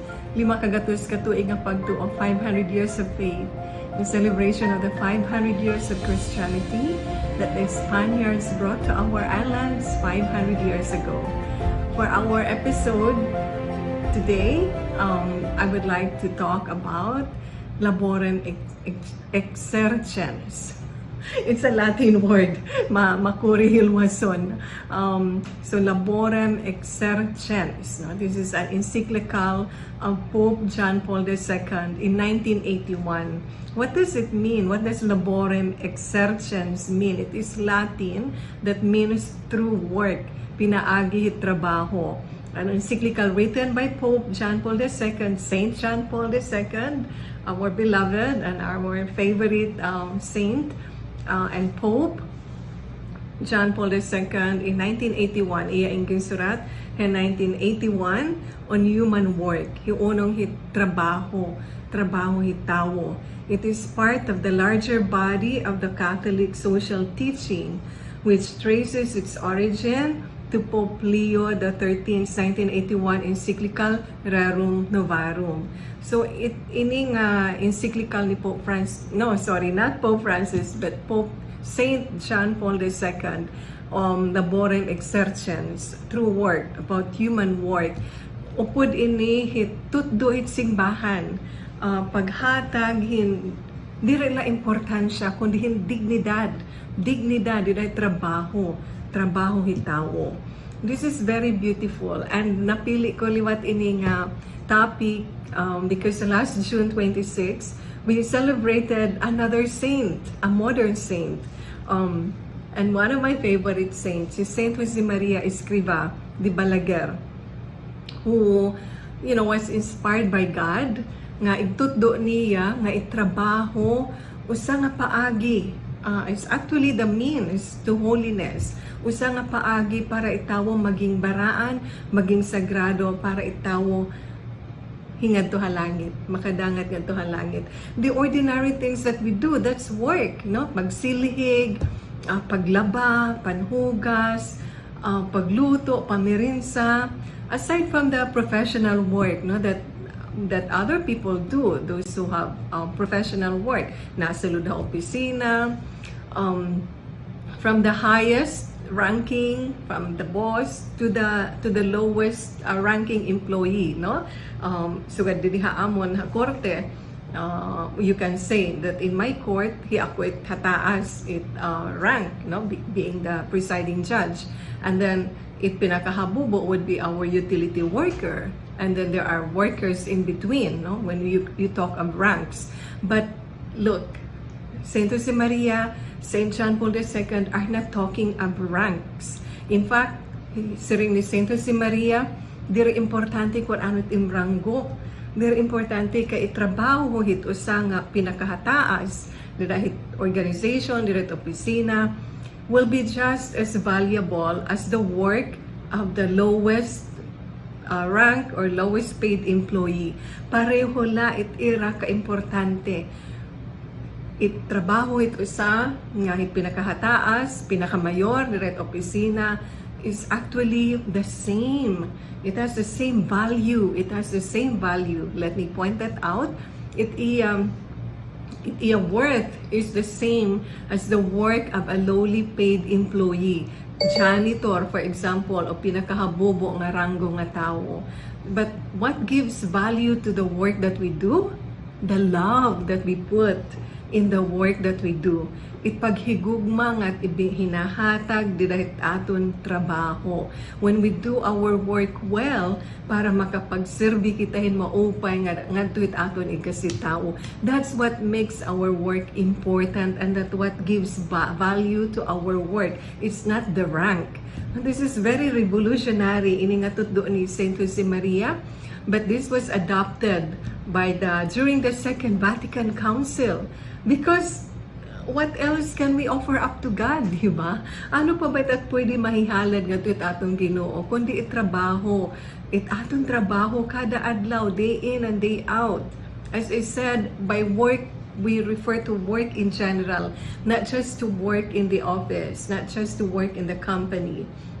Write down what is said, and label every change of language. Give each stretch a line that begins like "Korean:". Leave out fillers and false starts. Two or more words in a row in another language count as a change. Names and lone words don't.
Waray: Lima Gatos katuig nga Pagtoo
English: of 500 years of faith, the celebration of the 500 years of Christianity that the Spaniards brought to our islands 500 years ago. For our episode today, I would like to talk about
Latin: laborem exercens.
English: It's a Latin word, makurihilwason. So
Latin: laborem exercens.
English: No? This is an encyclical of Pope John Paul II in 1981. What does it mean? What does
Latin: laborem exercens
English: mean? It is Latin that means through work,
Waray: pinaagi trabaho.
English: An encyclical written by Pope John Paul II, Saint John Paul II, our beloved and our favorite saint and Pope John Paul II in 1981.
Waray: Iya ingin surat
English: in 1981 on human work.
Waray: Hiunong trabaho hitawo.
English: It is part of the larger body of the Catholic social teaching, which traces its origin to Pope Leo XIII's 1981 encyclical Rerum Novarum.
Waray: So ining encyclical ni Pope Francis,
English: no, sorry, not Pope Francis, but Pope Saint John Paul II,
Latin: laborem exercens,
English: through work, about human work.
Waray: Upod ini hitutdo hit simbahan, paghatag di rin la importansya, kundi dignidad, di trabaho hitawo.
English: This is very beautiful, and
Waray: napili ko liwat ini nga
English: topic because last June 26 we celebrated another saint, a modern saint, and one of my favorite saints is Saint Jose Maria Escriva de Balaguer, who was inspired by God
Waray: nga itutdo niya nga itrabaho usa nga paagi.
English: It's actually the means to holiness.
Waray: Usa nga paagi para itawo maging baraan, maging sagrado, para itawo hingad to halangit, makadangat ngadto halangit.
English: The ordinary things that we do, that's work, no?
Waray: Magsilhig, paglaba, panhugas, pagluto, pamirinsa.
English: Aside from the professional work, no, that other people do, those who have professional work,
Filipino: nasa loob ng opisina,
English: from the highest ranking, from the boss to the lowest ranking employee, no?
Waray: Sugad diri haamon ha korte,
English: you can say that in my court
Waray: ako hataas
English: rank, no, being the presiding judge, and then
Waray: it pinakahabubo
English: would be our utility worker, and then there are workers in between, no, when you talk of ranks. But look, Saint Jose Maria, Saint John Paul II are not talking of ranks. In fact,
Waray: siring ni Saint Jose Maria, diri importante kung ano't imranggo. Diri importante ka itrabaho hit usa nga pinakahataas, diri hit organization, diri hit opisina,
English: will be just as valuable as the work of the lowest rank or lowest paid employee.
Waray: Pareho la ira ka importante. Trabaho it usa nga pinakahataas, pinakamayor, direct opisina is actually the same.
English: It has the same value. It has the same value. Let me point that out. Your worth is the same as the work of a lowly paid employee. Janitor, for example,
Waray: o pinakahabobo nga ranggo nga tao.
English: But what gives value to the work that we do? The love that we put in the work that we do.
Waray: Ipaghigugma nga hinahatag didahit aton trabaho.
English: When we do our work well,
Waray: para makapagserbi kitahin maupay nga ngadto aton ikasitaw.
English: That's what makes our work important, and that what gives value to our work. It's not the rank. This is very revolutionary
Waray: ini nga tutdo ni
English: Saint Jose Maria, but this was adopted by during the Second Vatican Council, because what else can we offer up to God,
Filipino: di ba?
Waray: Ano pa ba at pwede mahihalad nga ito atong Ginoo kundi itrabaho, atong trabaho kada adlaw,
English: day in and day out. As I said, by work we refer to work in general, not just to work in the office, not just to work in the company.